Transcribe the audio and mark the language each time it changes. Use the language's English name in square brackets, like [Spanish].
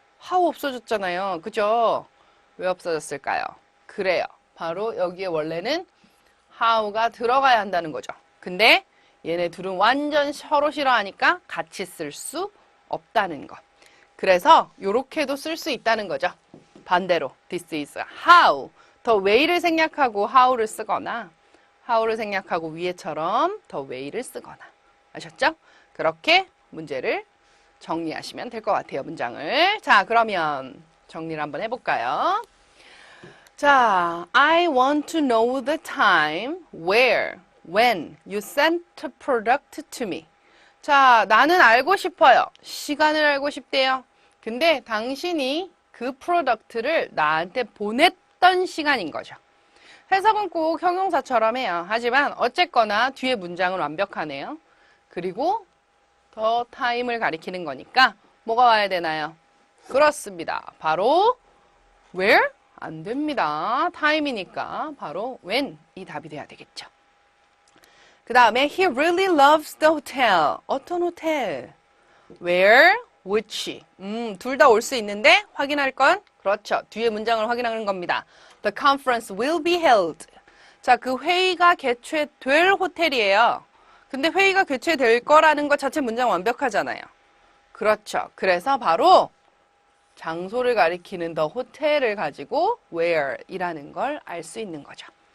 [Korean] how 없어졌잖아요. 그죠? 왜 없어졌을까요? 그래요. 바로 여기에 원래는 how가 들어가야 한다는 거죠. 근데 얘네 둘은 완전 서로 싫어하니까 같이 쓸 수 없다는 것. 그래서 요렇게도 쓸 수 있다는 거죠. [English] 반대로 this is how. [Korean] the way를 생략하고 how를 쓰거나 how를 생략하고 위에처럼 the way를 쓰거나. 아셨죠? 그렇게 문제를 정리하시면 될 것 같아요. 문장을. 자, 그러면 정리를 한번 해볼까요? [English] 자, I want to know the time, where, when you sent a product to me. [Korean] 자, 나는 알고 싶어요. 시간을 알고 싶대요. 근데 당신이 그 프로덕트를 나한테 보냈던 시간인 거죠. 해석은 꼭 형용사처럼 해요. 하지만 어쨌거나 뒤에 문장은 완벽하네요. 그리고 더 타임을 가리키는 거니까 뭐가 와야 되나요? 그렇습니다. 바로 where? 안 됩니다. 타임이니까 바로 when이 답이 돼야 되겠죠. 그 다음에 [English] he really loves the hotel. [Korean] 어떤 호텔? Where? which? 둘 다 올 수 있는데 확인할 건? 그렇죠. 뒤에 문장을 확인하는 겁니다. [English] The conference will be held. [Korean] 자, 그 회의가 개최될 호텔이에요. 근데 회의가 개최될 거라는 것 자체 문장 완벽하잖아요. 그렇죠. 그래서 바로 장소를 가리키는 the 호텔을 가지고 where이라는 걸 알 수 있는 거죠.